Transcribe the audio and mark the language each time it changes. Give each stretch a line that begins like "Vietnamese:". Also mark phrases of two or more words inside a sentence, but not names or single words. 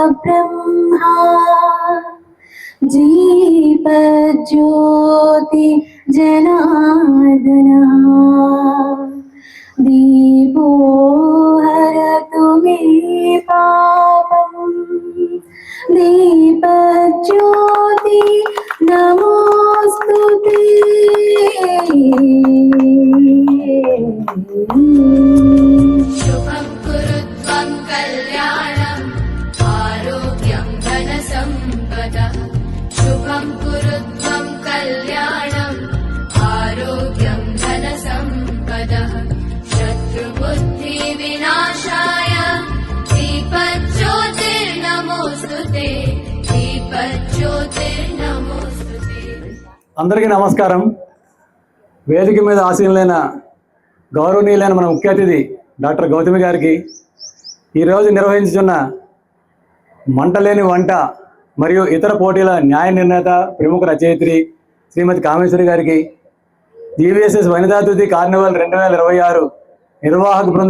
Sanskrit: పరబ్రహ్మ జీవజ్యోతి జనార్దనా దీపో హరతు మే పాపం దీపజ్యోతి నమోస్తుతే शुभं कुरु त्वं कल्याणम् आरोग्यं धनसम्पदः शुभं कुरु त्वं कल्याणम् आरोग्यं धनसम्पदः शत्रुबुद्धिविनाशाय दीपज्योतिर्नमोऽस्तुते दीपज्योतिर्नमोऽस्तुते।
Telugu: అందరికీ నమస్కారం. వేదిక మీద ఆసీనులైన గౌరవనీయులైన మన ముఖ్య అతిథి డాక్టర్ గౌతమి గారికి, ఈరోజు నిర్వహించుతున్న మంటలేని వంట మరియు ఇతర పోటీల న్యాయ నిర్ణేత ప్రముఖ రచయిత్రి శ్రీమతి కామేశ్వరి గారికి, జీవీఎస్ఎస్ వనితాతిథి కార్నివల్ 2026 నిర్వాహక బృంద